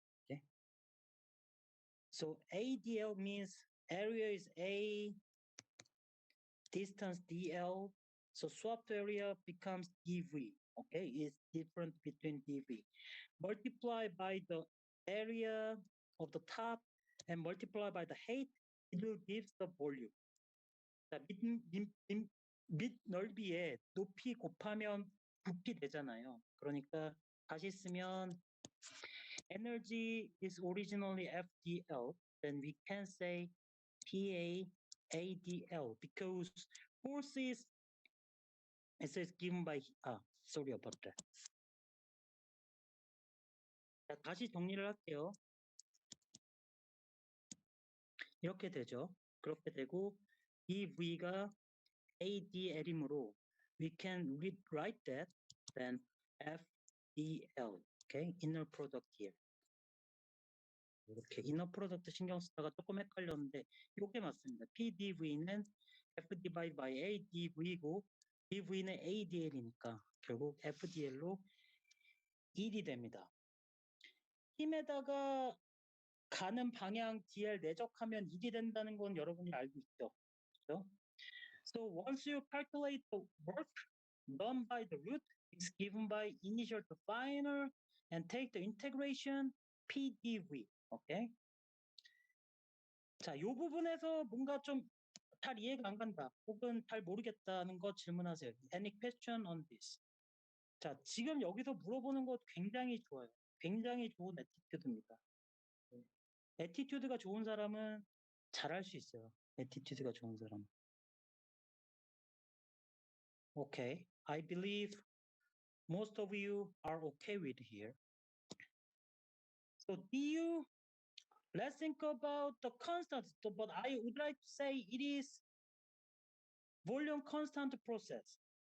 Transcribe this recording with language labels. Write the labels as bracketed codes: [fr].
[en] Okay, so ADL means area is A, distance DL, so swapped area becomes dV. Okay, it's different between dV. Multiply by the area of the top and multiply by the height, it will give the volume. [ko] 자, 밑 넓이에 높이 곱하면 부피 되잖아요. 그러니까 다시 쓰면 [en] energy is originally FDL, then we can say PAADL because force is given by sorry about that. [ko] 자, 다시 정리를 할게요. 이렇게 되죠. 그렇게 되고 이 V가 ADL이므로 [en] we can write that then FDL. Okay, inner product here. [ko] 이렇게 inner product 신경 쓰다가 조금 헷갈렸는데 이게 맞습니다. PDV는 F divided by ADV고 DV는 ADL이니까 결국 FDL로 1이 됩니다. 힘에다가 가는 방향 DL 내적하면 1이 된다는 건 여러분이 알고 있죠. 그렇죠? [en] So once you calculate the work done by the root, it's given by initial to final and take the integration PDV. 오케이? [ko] 자, 이 부분에서 뭔가 좀 잘 이해가 안 간다 혹은 잘 모르겠다는 거 질문하세요. [en] Any question on this? [ko] 자, 지금 여기서 물어보는 거 굉장히 좋아요. 굉장히 좋은 애티튜드입니다. 애티튜드가 좋은 사람은 잘할 수 있어요. 애티튜드가 좋은 사람은. [en] Okay, I believe most of you are okay with here. So DU, let's think about the constant, but I would like to say it is volume constant process.